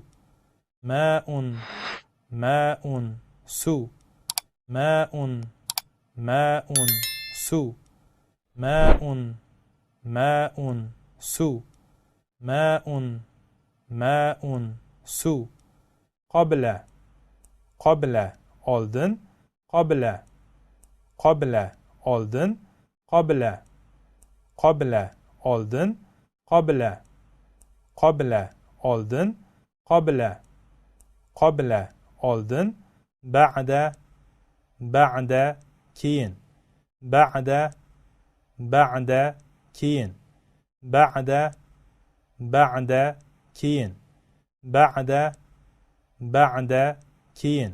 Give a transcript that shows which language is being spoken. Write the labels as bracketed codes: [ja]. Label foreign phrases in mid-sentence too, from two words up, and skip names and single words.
[ar] ماء، ماء, suv. ماء، ماء, suv. ماء، ماء, suv. ماء، ماء, suv. قبل، قبل, oldin. قبل، قبل, oldin. قبل، قبل, oldin. قبل، قبل, oldin. قبل، قبل, [uz] oldin. [ar] بعد، بعد, keyin. بعد، بعد, keyin. بعد، بعد, keyin. بعد، بعد, keyin.